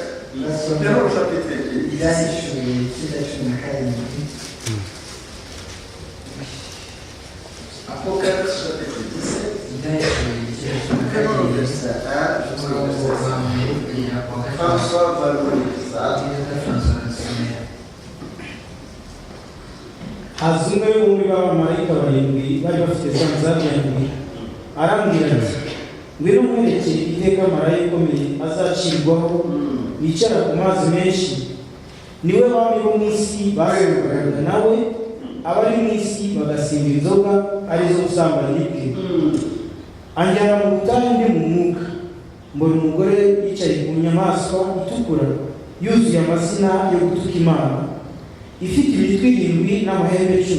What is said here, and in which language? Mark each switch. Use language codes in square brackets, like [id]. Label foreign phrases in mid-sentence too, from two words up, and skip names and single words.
[fr] Prenons le chapitre 10. [rw] ibyahishuriwe icyenda cumi na karindwi. [fr] Apocalypse chapitre 17. [rw] ibyahishuriwe icyenda cumi na [fr] Prenons le [rw] karindwi. [fr] verset 1 jusqu'au [rw] umurongo wa [fr] verset [rw] mbere kugera ku wa 5. gatatu. [fr] François va le lire ça. [rw] haza umwe w'umwe b'abamarayika barindwi bari bafite za nzabirindwi arambwira ati ngwino nkwerekere iteka marayika ukomeye azacirwaho bicara ku mazi menshi niwe bami bo mu isi bayoboraga nawe abari mu isi bagasimba inzoga arizo gusambana bwe anjyana mu butayu ndi mu mwuka mbona umugore yicaye ku nyamaswa itukura yuzuye amazina yo gutuka Imana ifite imitwe irindwi n'amahembe 10.